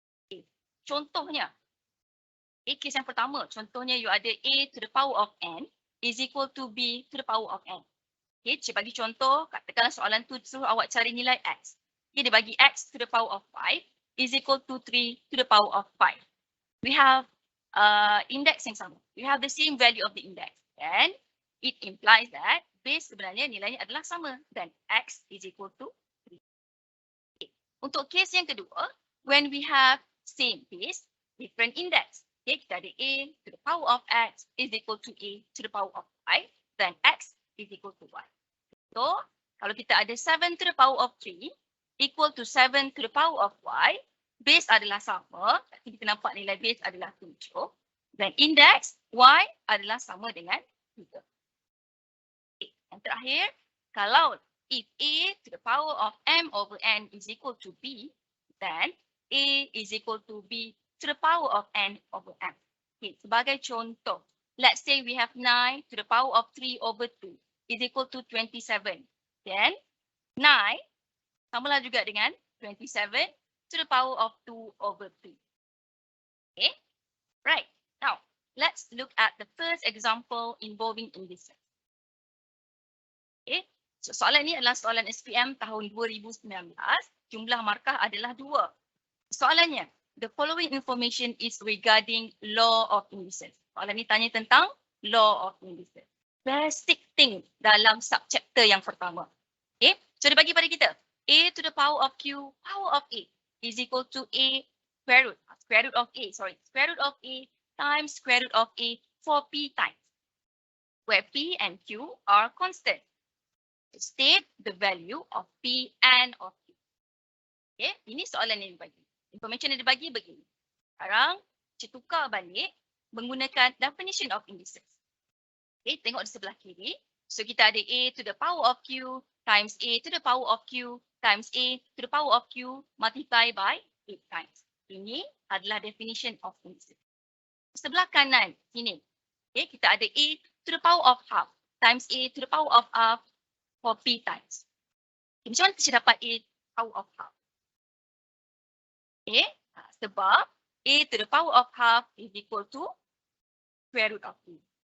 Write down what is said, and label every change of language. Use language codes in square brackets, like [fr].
[en] Okay. [ms] Contohnya, case yang pertama, contohnya you ada [en] a to the power of n is equal to b to the power of n. [ms] Okay, saya bagi contoh, katakanlah soalan tu suruh awak cari nilai x. [en] Okay, [ms] dia bagi [en] x to the power of 5 is equal to 3 to the power of 5. We have index [ms] yang sama. [en] We have the same value of the index. And it implies that base [ms] sebenarnya nilainya adalah sama. [en] Then x is equal to 3. Okay. [ms] Untuk case yang kedua, [en] when we have same base, different index. Okay, [ms] kita ada [en] a to the power of x is equal to a to the power of 5. Then x is equal to 1. So, [ms] kalau kita ada [en] 7 to the power of 3 equal to 7 to the power of y, base [ms] adalah sama. Kita nampak nilai base adalah 7. Dan index y adalah sama dengan 3. [en] Okay. [ms] Yang terakhir, kalau [en] if a to the power of m over n is equal to b, then a is equal to b to the power of n over m. Okay. [ms] Sebagai contoh, [en] let's say we have 9 to the power of 3 over 2 is equal to 27. Then 9 [ms] samalah juga dengan [en] 27 to the power of 2 over 3. Okay, right. Now, let's look at the first example involving indices. Okay, [ms] So, soalan ini adalah soalan SPM tahun 2019. Jumlah markah adalah 2. [en] Soalannya, the following information is regarding law of indices. [ms] Soalan ini tanya tentang law of indices. Basic thing dalam subchapter yang pertama. [en] Okay, [ms] so dia bagi pada kita, [en] a to the power of q, power of a is equal to a square root of a, square root of a times square root of a for p times, where p and q are constant. State the value of p and of q. [ms] Okay, ini soalan yang dibagi. Information yang dibagi begini. Sekarang, kita tukar balik menggunakan definition of indices. Okay, tengok di sebelah kiri. [en] So, [ms] kita ada [en] a to the power of q times a to the power of q times a to the power of q multiply by 8 times. [ms] Ini adalah definition of indices. Sebelah kanan, sini. [en] Okay, [ms] kita ada [en] a to the power of half times a to the power of half for p times. Okay, [ms] macam mana kita dapat [en] a power of half? Okay, [ms] sebab [en] a to the power of half is equal to square root of p.